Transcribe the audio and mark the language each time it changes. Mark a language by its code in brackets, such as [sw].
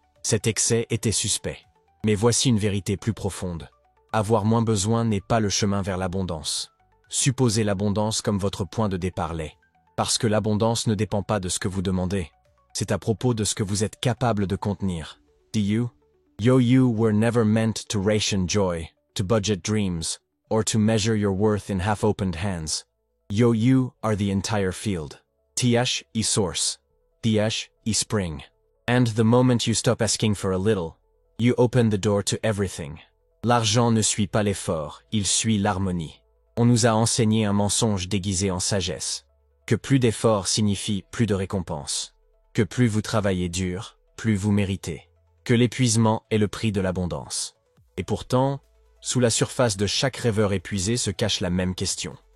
[fr] Cet excès était suspect. Mais voici une vérité plus profonde. Avoir moins besoin n'est pas le chemin vers l'abondance. Supposez l'abondance comme votre point de départ l'est. Parce que l'abondance ne dépend pas de ce que vous demandez. C'est à propos de ce que vous êtes capable de contenir. [en] You were never meant to ration joy, to budget dreams, or to measure your worth in half-opened hands. You are the entire field. Th e source. Th e spring. And the moment you stop asking for a little, you open the door to everything. [fr] L'argent ne suit pas l'effort, il suit l'harmonie. On nous a enseigné un mensonge déguisé en sagesse. Que plus d'efforts signifie plus de récompense. Que plus vous travaillez dur, plus vous méritez. Que l'épuisement est le prix de l'abondance. Et pourtant, sous la surface de chaque rêveur épuisé se cache la même question.